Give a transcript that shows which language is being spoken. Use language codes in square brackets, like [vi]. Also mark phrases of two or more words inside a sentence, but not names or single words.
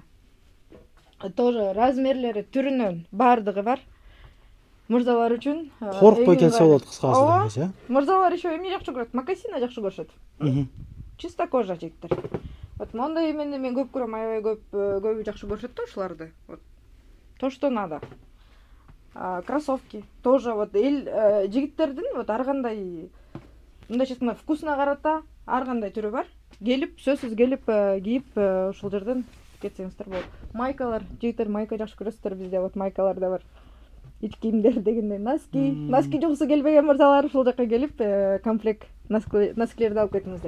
[ky] Тоже размерлери, түрүнөн баардыгы бар. Мырзалар үчүн коркпой келсе болот, кыскасы дегенчи. Мырзалар еще эмне жакшы көрөт? Мокасина жакшы көрүшөт. Чисто кожа жигиттер. Вот мондай эмени мен көп көрөм, аябай көбү жакшы көрүшөт да ушуларды. [ru] Вот то, что надо. Кроссовки тоже вот [ky] жигиттердин вот ар кандай мындайча айтканда вкусуна карата ар кандай түрү бар. Келип, сөзсүз келип кийип ушул жерден кетсеңиздер болот. Майкалар, жигиттер майка жакшы көрөсүздөр, бизде вот майкалар да бар. Ич кийимдер дегенде носки жуксу келбеген мырзалар ушул жака келип комплект носкилерди алып кетиңиздер.